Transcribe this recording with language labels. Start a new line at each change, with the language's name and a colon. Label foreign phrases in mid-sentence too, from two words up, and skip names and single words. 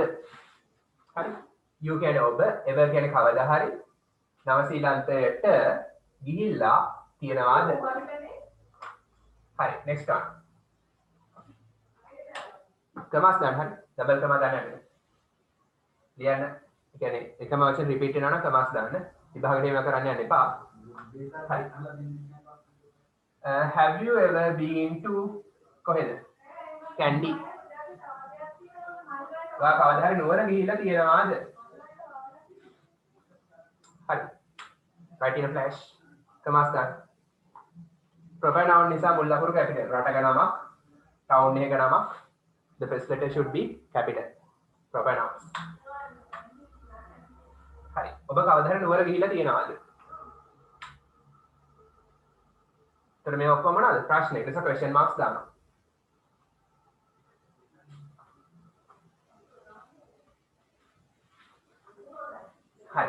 Sinhala: හරි. you කියන්නේ ඔබ, ever කියන්නේ කවදා හරි නවසීලන්තයට ගිහිල්ලා තියෙනවාද? හරි,
English: next one.
Sinhala: කමාස් දාන්න හරි. ඩබල් කමා දාන්න හරි. ලියන්න. ඒ කියන්නේ එකම වචන රිපීට් වෙනවා නම් කමාස් දාන්න. විභාගෙට මේක කරන්න යන්න එපා. හරි.
English: Have you ever been to කොහෙද?
Sinhala: Candy. ඔයා කවදා හරි නුවර ගිහිල්ලා තියෙනවාද? හරි.
English: Write in a flash.
Sinhala: කමාස් දාන්න.
English: proper noun
Sinhala: නිසා මුල් ලකුණු capital. රටක නමක්, town එකක නමක්.
English: The first letter should be capital. Proper nouns.
Sinhala: හරි. ඔබ කවදා හරි නුවර ගිහිල්ලා තියෙනවාද? ඒතර මේ ඔක්කොම මොනවාද? ප්‍රශ්න. ඒක නිසා
English: question marks
Sinhala: දානවා. Hi.